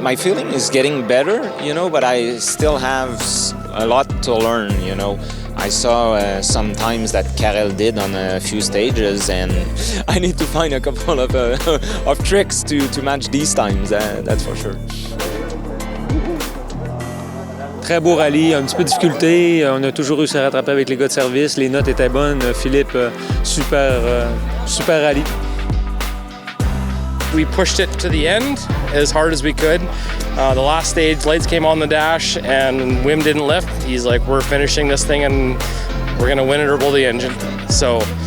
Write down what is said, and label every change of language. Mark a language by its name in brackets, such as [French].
[English] My feeling is getting better, but I still have a lot to learn, I saw some times that Karel did on a few stages, and I need to find a couple of tricks to match these times, that's for sure. [French] Très beau rallye, un petit peu de difficulté. On a toujours réussi à rattraper avec les gars de service. Les notes étaient bonnes. Philippe, super rallye. [English] We pushed it to the end as hard as we could. The last stage, lights came on the dash and Wim didn't lift. He's like, we're finishing this thing and we're going to win it or blow the engine. So.